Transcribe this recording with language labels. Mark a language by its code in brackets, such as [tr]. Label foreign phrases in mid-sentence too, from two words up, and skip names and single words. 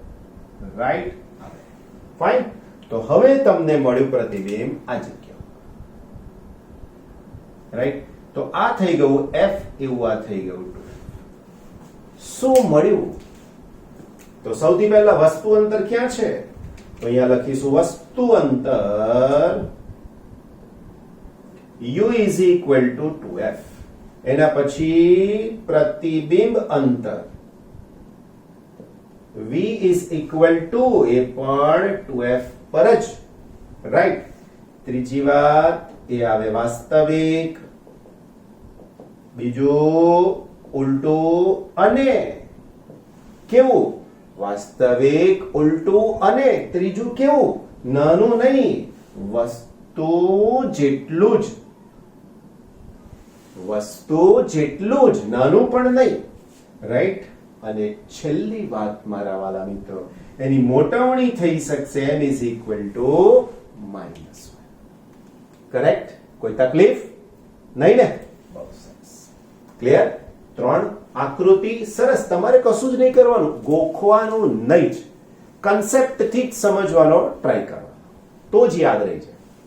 [en] Right? Fine. [gu] તો હવે તમને મળ્યું પ્રતિબિંબ આ જગ્યા. રાઈટ? તો આ થઈ ગયું f, એવું આ થઈ ગયું 2f. શું મળ્યું? તો સૌથી પહેલા વસ્તુ અંતર ક્યાં છે? તો અહીંયા લખીશું વસ્તુ અંતર [en] u is equal to 2f. [gu] એના પછી પ્રતિબિંબ અંતર [en] v is equal to [gu] એ પણ 2f પર જ. રાઈટ? ત્રીજી વાત એ આવે વાસ્તવિક, બીજું ઉલટું અને કેવું? વાસ્તવિક, ઉલટું અને ત્રીજું કેવું? નાનું નહીં, વસ્તુ જેટલું જ, નાનું પણ નહીં. રાઈટ? અને છેલ્લી વાત મારા વાલા મિત્રો, એની મોટવણી થઈ શકશે [en] m is equal to -1. [gu] કરેક્ટ? કોઈ તકલીફ નહીં ને? બહુ સરસ. ક્લિયર? 3 આકૃતિ સરસ. તમારે કશું જ નહીં કરવાનું, ગોખવાનું નહીં જ, કન્સેપ્ટ થી જ સમજવાનો ટ્રાય કરવાનો, તો જ યાદ રહી જાય.